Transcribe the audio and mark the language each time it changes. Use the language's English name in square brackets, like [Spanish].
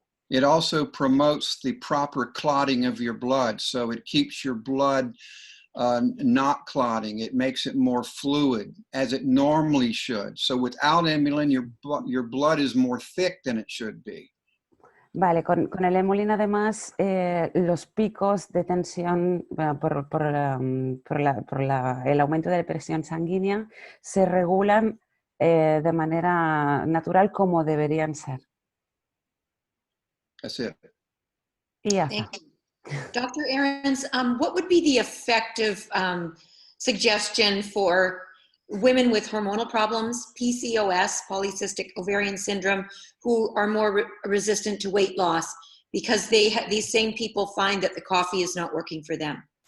[English] It also promotes the proper clotting of your blood, so it keeps your blood not clotting. It makes it more fluid, as it normally should. So without Emulin, your blood is more thick than it should be. [Spanish] Vale, con el Emulin además los picos de tensión por el aumento de la presión sanguínea se regulan de manera natural como deberían ser. [English] That's it. [Spanish] Y ya [English] Thank [Spanish] está. [English] you. Dr. Ahrens, what would be the effective suggestion for women with hormonal problems, PCOS, polycystic ovarian syndrome, who are more resistant to weight loss, because these same people find that the coffee is not working for them?